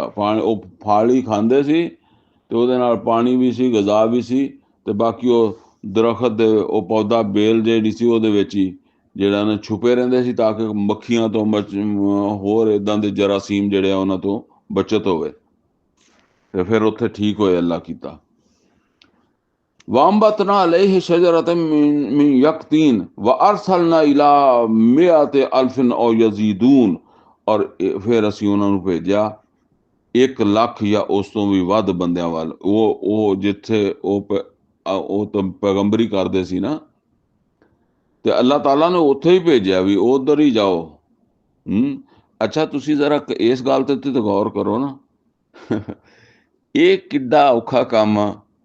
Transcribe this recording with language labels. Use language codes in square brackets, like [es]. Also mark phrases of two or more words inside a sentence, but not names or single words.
[pa] ਪਾਣੀ ਉਹ ਫਲ ਹੀ ਖਾਂਦੇ ਸੀ, ਤੇ ਉਹਦੇ ਨਾਲ ਪਾਣੀ ਵੀ ਸੀ, ਗਜ਼ਾ ਵੀ ਸੀ, ਤੇ ਬਾਕੀ ਉਹ ਦਰਖਤ ਦੇ ਉਹ ਪੌਦਾ ਬੇਲ ਜਿਹੜੀ ਸੀ ਉਹਦੇ ਵਿੱਚ ਹੀ ਜਿਹੜਾ ਨਾ ਛੁਪੇ ਰਹਿੰਦੇ ਸੀ, ਤਾਂ ਕਿ ਮੱਖੀਆਂ ਤੋਂ ਹੋਰ ਇੱਦਾਂ ਦੇ ਜਰਾਸੀਮ ਜਿਹੜੇ ਆ ਉਹਨਾਂ ਤੋਂ ਬਚਤ ਹੋਵੇ। ਤੇ ਫਿਰ ਉੱਥੇ ਠੀਕ ਹੋਏ, ਅੱਲਾ ਕੀਤਾ। [ar] وأنبتنا عليه شجرة من يقطين وأرسلناه إلى مائة ألف أو يزيدون, [hi] और फिर [pa] ਅਸੀਂ ਉਹਨਾਂ ਨੂੰ ਭੇਜਿਆ 1 ਲੱਖ ਜਾਂ ਉਸ ਤੋਂ ਵੀ ਵੱਧ ਬੰਦਿਆਂ ਵੱਲ। ਉਹ ਜਿੱਥੇ ਉਹ ਤਾਂ ਪੈਗੰਬਰੀ ਕਰਦੇ ਸੀ ਨਾ, ਤੇ ਅੱਲਾਹ ਤਾਲਾ ਨੇ ਉੱਥੇ ਹੀ ਭੇਜਿਆ ਵੀ ਉਧਰ ਹੀ ਜਾਓ। ਅੱਛਾ, ਤੁਸੀਂ ਜ਼ਰਾ ਇਸ ਗੱਲ ਤੇ ਗੌਰ ਕਰੋ ਨਾ, ਇਹ ਕਿੱਡਾ ਔਖਾ ਕੰਮ ਆ।